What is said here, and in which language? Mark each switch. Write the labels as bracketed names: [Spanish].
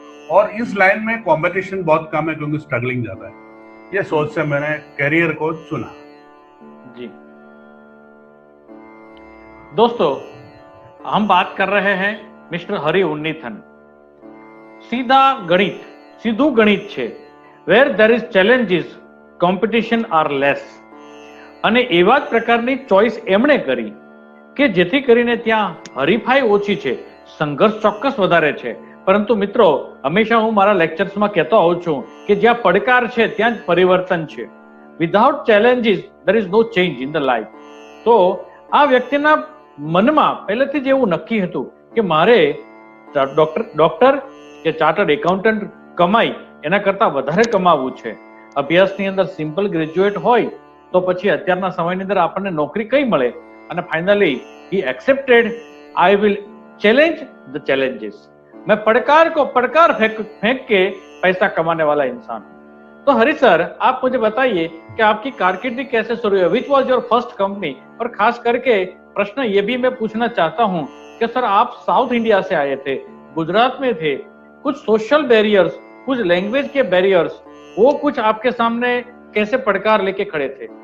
[Hindi] और इस लाइन में कंपटीशन बहुत कम है क्योंकि स्ट्रगलिंग ज्यादा है. ये सोच से मैंने करियर को चुना. जी दोस्तों, हम बात कर रहे हैं मिस्टर हरि उन्नीथन. [Gujarati] सीधું ગણિત છે. [English] Where there is challenges, competition are less. [Gujarati] અને એવા જ પ્રકારની ચોઈસ એમણે કરી કે જેથી કરીને ત્યાં હરીફાઈ ઓછી છે, સંઘર્ષ ચોક્કસ વધારે છે, પરંતુ મિત્રો, હંમેશા હું મારા લેક્ચર્સમાં કહેતો આવું છું કે જ્યાં પડકાર છે ત્યાં જ પરિવર્તન છે. [English] Without challenges there is no change in the life. [Gujarati] તો આ વ્યક્તિના મનમાં પહેલેથી જ એવું નક્કી હતું કે મારે ડોક્ટર કે ચાર્ટર્ડ એકાઉન્ટન્ટ કમાઈ એના કરતા વધારે કમાવવું છે. અભ્યાસની અંદર સિમ્પલ ગ્રેજ્યુએટ હોય તો પછી અત્યારના સમયની અંદર આપણને નોકરી કઈ મળે, અને finally [English] He accepted I will challenge the challenges. [Hindi] मैं पड़कार को पड़कार फेंक के पैसा कमाने वाला इंसान हूं. तो हरि सर, आप मुझे बताइए कि आपकी कारकिर्दी कैसे शुरू हुई, [English] which was your first company, [Hindi] और खास करके प्रश्न ये भी मैं पूछना चाहता हूं कि सर आप साउथ इंडिया से आए थे, गुजरात में थे, कुछ सोशल बैरियर्स, कुछ लैंग्वेज के बैरियर्स, वो कुछ आपके सामने कैसे पड़कार लेके खड़े थे?